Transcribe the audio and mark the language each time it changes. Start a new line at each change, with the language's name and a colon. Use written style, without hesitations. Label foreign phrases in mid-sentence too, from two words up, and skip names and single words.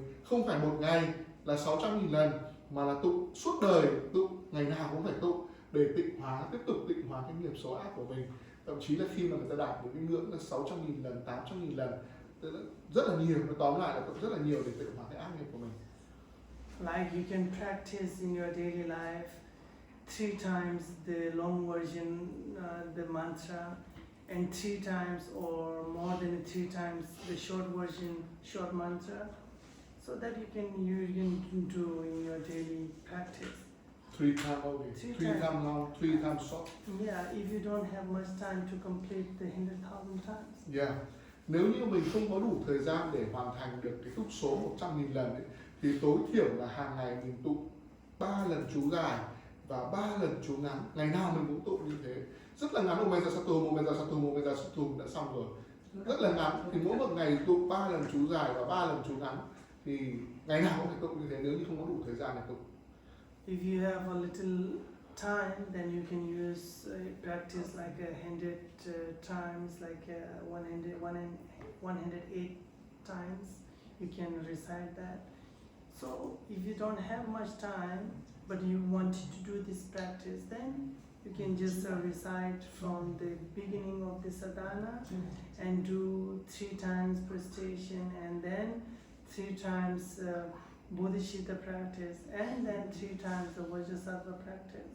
Vietnamese: Không phải một ngày là 600.000 lần, mà là tụng suốt đời, tụng ngày nào cũng phải tụng để tịnh hóa, tiếp tục tịnh hóa cái nghiệp xấu ác của mình. Thậm chí là khi mà người ta đạt được cái ngưỡng là 600.000 lần, 800.000 lần, rất là nhiều. Nó tóm lại là cũng rất là nhiều để tịnh hóa cái ác nghiệp của mình.
English: Like you can practice in your daily life 3 times the long version, the mantra, and 3 times or more than 3 times the short version, short mantra, so that you can do in your daily practice. 3 times only. 3 times long, 3 times short. Yeah, if you don't have much time to complete the 100,000 times. Yeah.
Vietnamese: Nếu như mình không có đủ thời gian để hoàn thành được cái túc số 100.000 lần ấy, thì tối thiểu là hàng ngày mình tụng 3 lần chú dài và 3 lần chú ngắn. Ngày nào mình cũng tụng như thế. Rất là ngắn,
Sanskrit: Om Vajrasattva Hum, Om Vajrasattva Hum, Om Vajrasattva Hum
Vietnamese: đã xong rồi. rất là ngắn, thì mỗi một ngày tụng 3 lần chú dài và 3 lần chú ngắn, thì ngày nào cũng phải tụng như thế nếu như không có đủ thời gian để tụng.
English: If you have a little time, then you can use practice like 100 times, like 108 times. You can recite that. So if you don't have much time, but you want to do this practice, then you can just recite from the beginning of the sadhana and do 3 times prestation, and then 3 times bodhisattva practice, and then 3 times the vajrasattva practice.